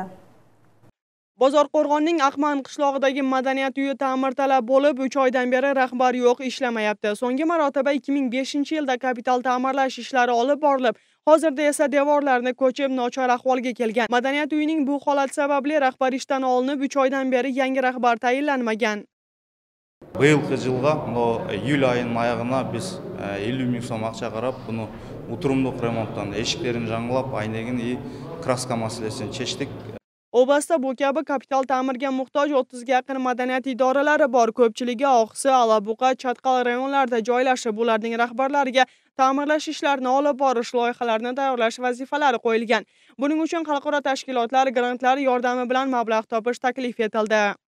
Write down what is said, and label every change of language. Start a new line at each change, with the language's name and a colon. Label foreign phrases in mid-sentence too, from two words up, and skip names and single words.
Uzbek: Bozorqo'rg'onning Aqman qishlog'idagi madaniyat uyi ta'mirtalab bo'lib, 3 oydan beri rahbar yo'q, ishlamayapti. So'nggi marotaba 2005-yilda kapital ta'mirlash ishlari olib borilib, hozirda esa devorlarni ko'chib, nochor ahvolga kelgan. Madaniyat uyining bu holat sababli rahbar ishdan olinib, 3 oydan beri yangi rahbar tayinlanmagan.
Kyrgyz: Быйылкы жылга, июль айынын аягына биз 50 миң сом акча карап, буну утурумдук ремонттан эшиктерин жаңылап, айнегин и краска маселесин чечтик.
Uzbek: Oblastda bu kabi kapital ta'mirga muhtoj 30 ga yaqin madaniyat idoralari bor. Ko'pchiligi Oqsi, Alabuqa, Chatqal rayonlarida joylashib, ularning rahbarlariga ta'mirlash ishlarini olib borish, loyihalarini tayyorlash vazifalari qo'yilgan. Buning uchun xalqaro tashkilotlar grantlar yordami bilan mablag' topish taklif etildi.